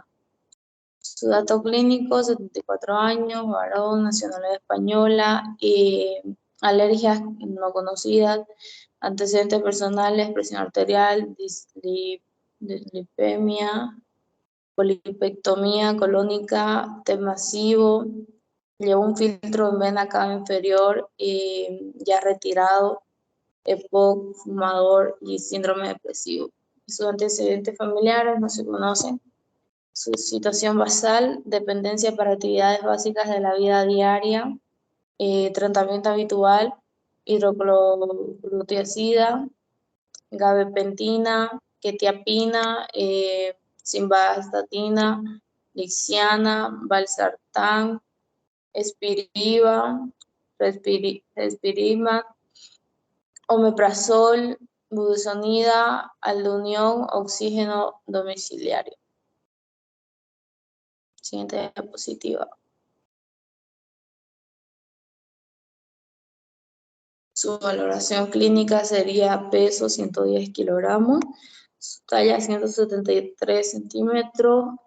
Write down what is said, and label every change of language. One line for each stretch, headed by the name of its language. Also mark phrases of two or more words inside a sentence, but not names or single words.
Spanish: Su dato clínico: 74 años, varón, nacionalidad española, alergias no conocidas, antecedentes personales, presión arterial, dislipemia, polipectomía colónica, TEP masivo, llevó un filtro en vena cava inferior ya retirado, EPOC, fumador y síndrome depresivo. Sus antecedentes familiares no se conocen. Su situación basal: dependencia para actividades básicas de la vida diaria, tratamiento habitual, hidroclorotiazida, gabapentina, quetiapina, simvastatina, lixiana, valsartán, espiriva, respirimax, omeprazol, budesonida, aldunión, oxígeno domiciliario. Siguiente diapositiva. Su valoración clínica sería peso 110 kilogramos, su talla 173 centímetros,